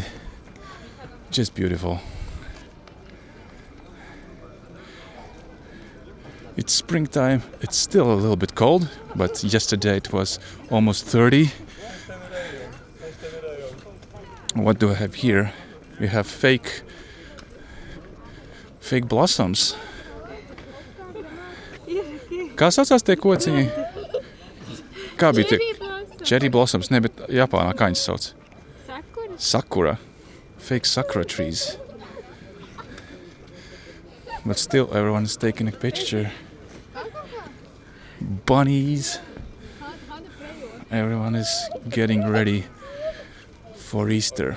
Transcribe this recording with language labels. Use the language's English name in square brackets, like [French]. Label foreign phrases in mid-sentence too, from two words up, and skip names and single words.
[English] Just beautiful. It's springtime. It's still a little bit cold, but yesterday it was almost 30. What do I have here? We have fake blossoms. [Latvian] Kā saucās tie kociņi? Kā bija tie? [English] Cherry blossoms. [Latvian] Ne, bet Japānā kā viņas sauc? [English] Sakura. Fake sakura trees. But still everyone is taking a picture. Bunnies. Everyone is getting ready for Easter.